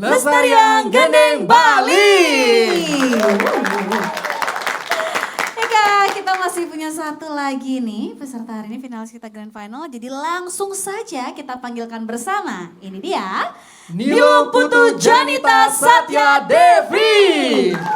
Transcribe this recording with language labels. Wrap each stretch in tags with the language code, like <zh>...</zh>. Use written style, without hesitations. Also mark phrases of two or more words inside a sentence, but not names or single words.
<ban>Lestariang Gendeng Bali.</ban> <id>Ya Kak, kita masih punya satu lagi nih peserta hari ini finalis kita Grand Final. Jadi langsung saja kita panggilkan bersama. Ini dia Nilo Putu Janita Satya Devi.</id>